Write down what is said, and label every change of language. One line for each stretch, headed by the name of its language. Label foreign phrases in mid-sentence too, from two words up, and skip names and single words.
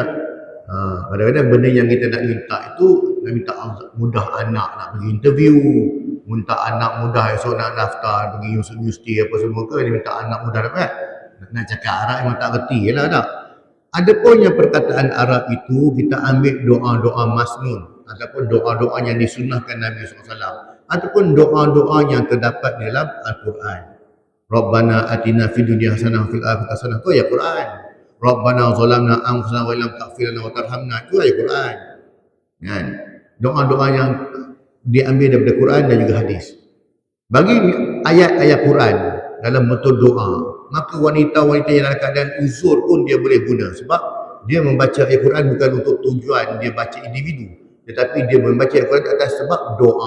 Malay: Kadang-kadang benda yang kita nak minta itu, nak minta mudah anak nak pergi interview, minta anak mudah esok nak daftar pergi universiti apa semua ke, dia minta anak mudah dapat. Nak cakap Arab memang tak reti je lah tak. Adapun yang perkataan Arab itu, kita ambil doa-doa masnun ataupun doa-doa yang disunnahkan Nabi SAW ataupun doa-doa yang terdapat dalam Al-Quran.
Arabic: ربنا آتنا في الدنيا حسنة وفي الآخرة حسنة,
Malay: tu ayat Quran.
Arabic: ربنا ظلمنا أنفسنا وإن لم تغفر لنا وترحمنا,
Malay: itu ayat Quran. Kan? Doa-doa yang diambil daripada Quran dan juga hadis. Bagi ayat-ayat Quran dalam bentuk doa, maka wanita-wanita yang dalam keadaan uzur pun dia boleh guna, sebab dia membaca ayat Quran bukan untuk tujuan dia baca individu, tetapi dia membaca ayat Quran atas sebab doa.